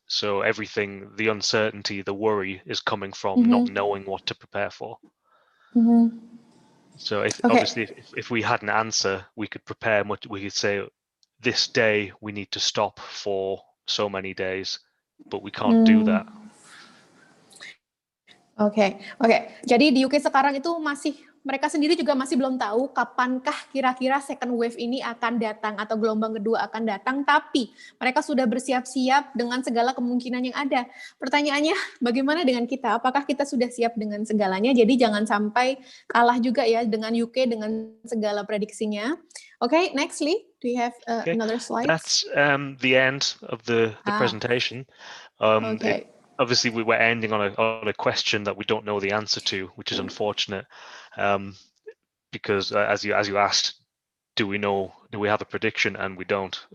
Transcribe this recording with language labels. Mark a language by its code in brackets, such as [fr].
[en] So everything, the uncertainty, the worry is coming from not knowing what to prepare for. So obviously if we had an answer, we could prepare much. We could say this day we need to stop for so many days, but we can't do that. [id] Oke. Jadi di UK sekarang itu mereka sendiri juga masih belum tahu kapankah kira-kira [en] second wave [id] ini akan datang atau gelombang kedua akan datang, tapi mereka sudah bersiap-siap dengan segala kemungkinan yang ada. Pertanyaannya, bagaimana dengan kita? Apakah kita sudah siap dengan segalanya? Jadi jangan sampai kalah juga ya dengan UK dengan segala prediksinya. [en] Okay, next, Lee, do you have another slide? That's the end of the presentation. Obviously, we were ending on a question that we don't know the answer to, which is unfortunate, because as you asked, do we have a prediction? And we don't.